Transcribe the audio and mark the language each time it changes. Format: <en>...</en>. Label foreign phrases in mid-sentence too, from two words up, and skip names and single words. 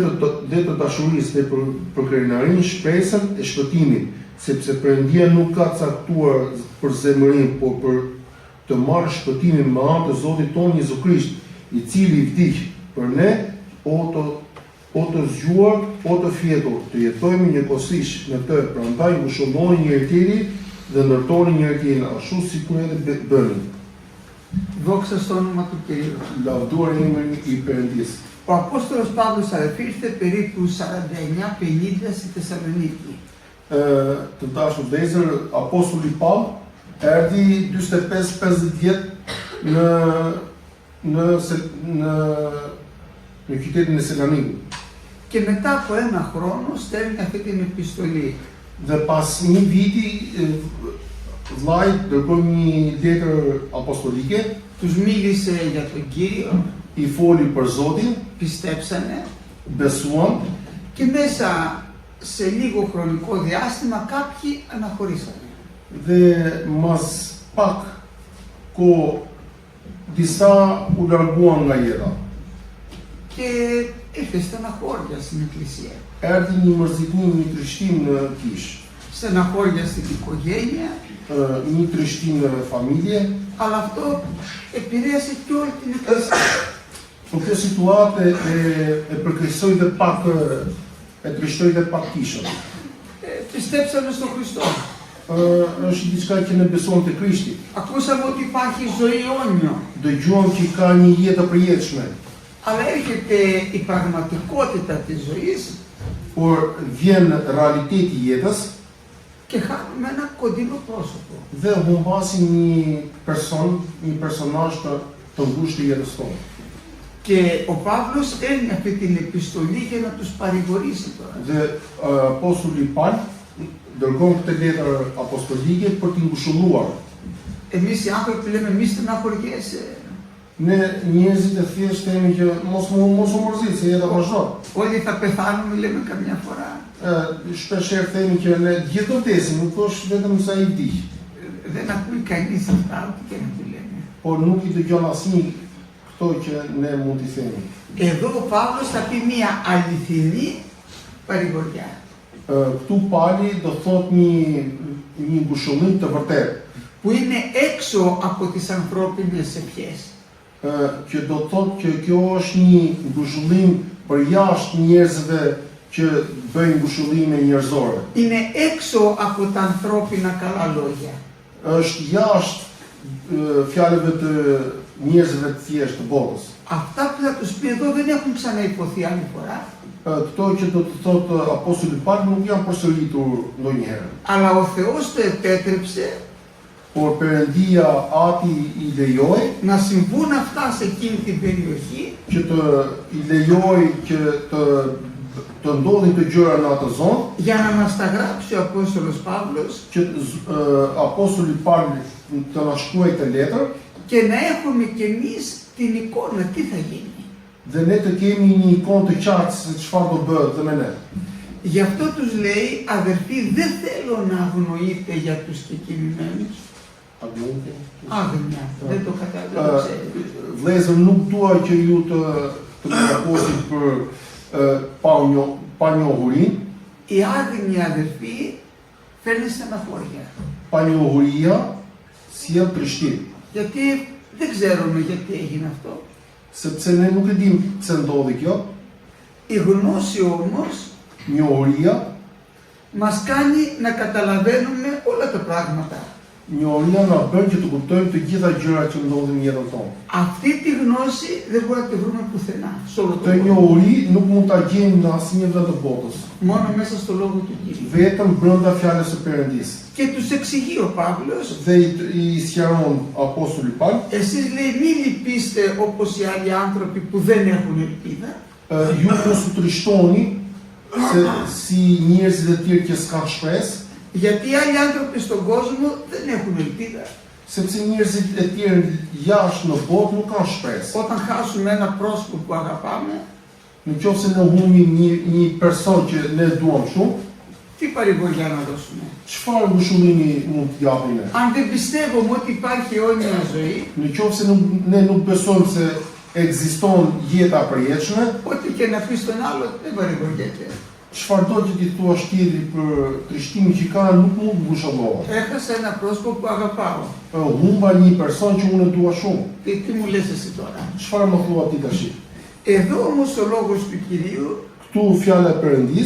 <sq>të dashurisë dhe për krenarinë shpresën e shpëtimit, sepse Perëndia nuk ka caktuar për zemërinë, por për të marrë shpëtimin me anë të Zotit tonë Jezu Krisht, i cili vdiq për ne, o të zgjuar, o të fjetur, të jetojmë njëkohësisht në të, prandaj ngushëlloni njëri tjetrin dhe ndërtoni njëri tjetrin, ashtu sikur edhe bëni.</sq> <el>Δόξα στο όνομα του Κυρίου.</el> <sq>Lavduar emrin i Perëndis.</sq> <el>Ο Απόστολος Παύλος ήρθε περίπου 49-50 στη Θεσσαλονίκη.</el> <sq>Të dashur vëllezër, Apostulli Paul erdhi 45-50 vjet në qytetin e Salonikut.</sq> <el>Και μετά από ένα χρόνο στέλνει αυτή την επιστολή.</el> <sq>Dhe pas një viti vllai dërgoi një letër apostolike,</sq> <el>Τους μίλησε για τον Κύριο,</el> <sq>i foli për Zotin,</sq> <el>πιστέψανε</el> <sq>besuan</sq> <el>και μέσα σε λίγο χρονικό διάστημα κάποιοι αναχωρήσανε.</el> <sq>dhe mas pak kohë disa u larguan nga jeta.</sq> <el>Και ήρθε στεναχώρια στην εκκλησία.</el> <sq>Erdhi një mërzitnim, një trishtim në kish,</sq> <el>Στεναχώρια στην οικογένεια,</el> <sq>një trishtim në familje.</sq> <el>αλλά αυτό επηρέασε και όλη την εκκλησία.</el> <sq>Por kjo situatë e përkeqësoi dhe pak e trishtoi dhe pak kishën.</sq> <el>Πιστέψανε στον Χριστό.</el> <sq>Është diçka që ne besojmë te Krishti.</sq> <el>Ακούσαμε ότι υπάρχει ζωή αιώνιο.</el> <sq>Dëgjuam që ka një jetë e përjetshme,</sq> <el>Αλλά έρχεται η πραγματικότητα της ζωής</el> <sq>por vjen realiteti i jetës</sq> <el>και χάνουμε ένα κοντινό πρόσωπο.</el> <sq>dhe humbasim një personazh të ngushtë i jetës tonë.</sq> <el>Και ο Παύλος στέλνει αυτή την επιστολή για να τους παρηγορήσει τώρα.</el> <sq>Dhe apostulli Paul dërgon këtë letër apostolike për t'i ngushëlluar.</sq> <el>Εμείς οι άνθρωποι λέμε μη στεναχωριέσαι.</el> <sq>Ne njerëzit e thjesht themi që mos u mërzit, se jeta vazhdon.</sq> <el>Όλοι θα πεθάνουμε λέμε καμιά φορά.</el> <sq>Shpeshherë themi që ne gjithë do vdesim, nuk është vetëm sa i vdiq.</sq> <el>Δεν ακούει κανείς αυτά ό,τι και να του λέμε.</el> <sq>Por nuk i dëgjon asnjë këto që ne mund t'i themi.</sq> <el>Εδώ ο Παύλος θα πει μια αληθινή παρηγοριά.</el> <sq>Këtu Pali do thot një ngushëllim të vërtetë,</sq> <el>Που είναι έξω από τις ανθρώπινες ευχές.</el> <sq>që do thot që kjo është një ngushëllim për jashtë njerëzve që bëjnë ngushëllime njerëzore.</sq> <el>Είναι έξω από τα ανθρώπινα καλά λόγια.</el> <sq>Është jashtë fjalëve të njerëzve të thjeshtë të botës.</sq> <el>Αυτά που θα τους πει εδώ δεν έχουν ξαναϋποθεί άλλη φορά.</el> <sq>Këto që do të thotë Apostulli Paul nuk janë përsëritur ndonjëherë.</sq> <el>Αλλά ο Θεός το επέτρεψε</el> <sq>Por Perëndia Ati I lejoi</sq> <el>να συμβούν αυτά σε εκείνη την περιοχή</el> <sq>që I lejoi që të ndodhin të gjëra në atë zonë,</sq> <el>για να μας τα γράψει ο Απόστολος Παύλος</el> <sq>që Apostulli Paul të na shkruaj të letër</sq> <el>και να έχουμε κι εμείς την εικόνα τι θα γίνει.</el> <sq>dhe ne të kemi një ikonë të qartë se çfarë do bëhet dhe me ne.</sq> <el>Γι' αυτό τους λέει, αδερφοί, δεν θέλω να αγνοείτε για τους κεκοιμημένους. Άγνοια, δεν το καταλαβαίνω.</el> <sq>Vëllezër, nuk dua që ju të kërkosit për panjohurinë.</sq> <el>Η άγνοια, αδερφοί, φέρνει στεναχώρια.</el> <sq>Panjohuria sjell trishtim.</sq> <el>Γιατί δεν ξέρουμε γιατί έγινε αυτό.</el> <sq>Sepse ne nuk e dim pse ndodhi kjo.</sq> <el>Η γνώση όμως</el> <sq>Njohuria</sq> <el>μας κάνει να καταλαβαίνουμε όλα τα πράγματα.</el> <sq>Njohuria na bën që të kuptojmë të gjitha gjërat që ndodhin në jetën tonë.</sq> <el>Αυτή τη γνώση δεν μπορούμε να τη βρούμε πουθενά. Σε όλο τον</el> <sq>Të</sq> <el>κόσμο.</el> <sq>njohuri nuk mund ta gjejmë në asnjë vend të botës,</sq> <el>Μόνο μέσα στο λόγο του Κυρίου.</el> <sq>vetëm brenda fjalës së Perëndisë.</sq> <el>Και τους εξηγεί ο Παύλος,</el> <sq>Dhe I sqaron Apostulli Paul,</sq> <el>εσείς λέει μη λυπήστε όπως οι άλλοι άνθρωποι που δεν έχουν ελπίδα.</el> <sq>Ju mos u trishtoni se si njerëzit e tjerë që s'kan shpresë,</sq> <el>Γιατί οι άλλοι άνθρωποι στον κόσμο δεν έχουν ελπίδα.</el> <sq>sepse njerëzit e tjerë jashtë në botë nuk kanë shpresë.</sq> <el>Όταν χάσουμε ένα πρόσωπο που αγαπάμε,</el> <sq>Në qoftë se ne humbim një person që ne duam shumë,</sq> <el>τι παρηγοριά να δώσουμε.</el> <sq>çfarë ngushëllimi mund të japim ne?</sq> <el>Αν δεν πιστεύουμε ότι υπάρχει αιώνια ζωή,</el> <sq>Në qoftë se ne nuk besojmë se ekziston jeta e përjetshme,</sq> <el>ό,τι και να πει στον άλλο δεν παρηγοριέται.</el> <sq>çfarë do që ti thuash tjetrit për trishtimin që ka, nuk mund të ngushëllohet.</sq> <el>Έχασα ένα πρόσωπο που αγαπάω.</el> <sq>Humba një person që unë e dua shumë.</sq> <el>Τι μου λες εσύ τώρα.</el> <sq>Çfarë më thua ti tash?</sq> <el>Εδώ όμως ο λόγος του Κυρίου</el> <sq>Ktu fjala e Perëndis</sq>